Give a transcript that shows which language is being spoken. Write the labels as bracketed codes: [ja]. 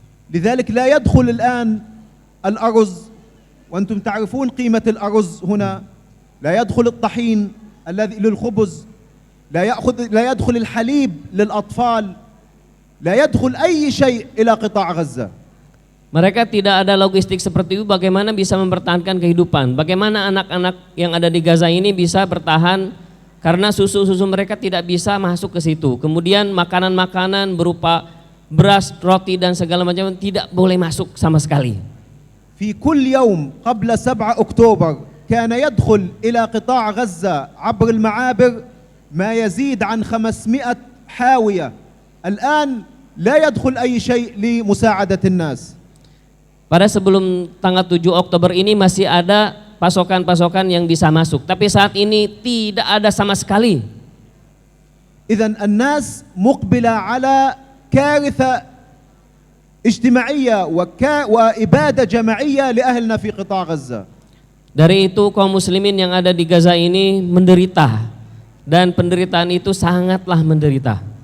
[ar] لذلك لا يدخل الآن الأرز، وأنتم تعرفون قيمة الأرز هنا، لا يدخل الطحين الذي للخبز، لا يدخل الحليب للأطفال، لا يدخل أي شيء إلى قطاع غزة. [id] Mereka tidak ada logistik seperti itu, bagaimana bisa mempertahankan kehidupan? Bagaimana anak-anak yang ada di Gaza ini bisa bertahan karena susu-susu mereka tidak bisa masuk ke situ. Kemudian makanan-makanan berupa beras, roti dan segala macam tidak boleh masuk sama sekali. [ar] في كل يوم قبل 7 أكتوبر كان يدخل إلى قطاع غزة عبر المعابر ما يزيد عن 500 حاوية، الآن لا يدخل أي شيء لمساعدة الناس. [id] Pada sebelum tanggal 7 Oktober ini masih ada pasokan-pasokan yang bisa masuk, tapi saat ini tidak ada sama sekali. [ar] إذن الناس مقبلة على كارثة اجتماعية وإبادة جماعية لأهلنا في قطاع غزة. [id] Dari itu kaum muslimin yang ada di Gaza ini menderita, dan penderitaan itu sangatlah menderita.